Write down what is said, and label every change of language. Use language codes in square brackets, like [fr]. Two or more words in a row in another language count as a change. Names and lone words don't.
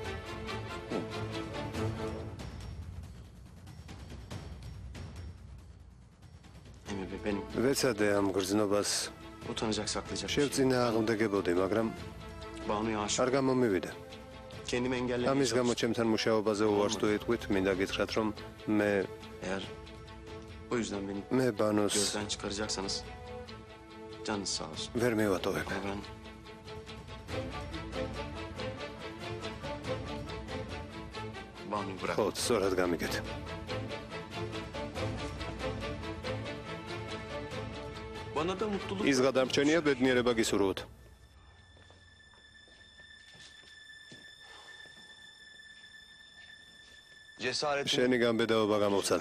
[ka] ვეცადე ამ გრძნობას შევწინააღმდეგებოდი, მაგრამ არ გამომივიდა. ამის გამო ჩემთან მუშაობაზე უარს თუ იტყვით, მინდა გითხრათ, რომ მე [tr] O yüzden beni [ka] მე ბანოს [tr] gözden çıkaracaksanız canınız sağ olsun. [ka] ვერ მევატოვებ. [tr] Ben Banu'yu bırak. [ka] ხო, სწორად გამიგეთ. [tr] Bana da mutluluk. [ka] ის გადამრჩენია ბედნიერება გისურვოთ. [tr] Cesaretin [ka] შენი გამბედაობა გამოვცადე.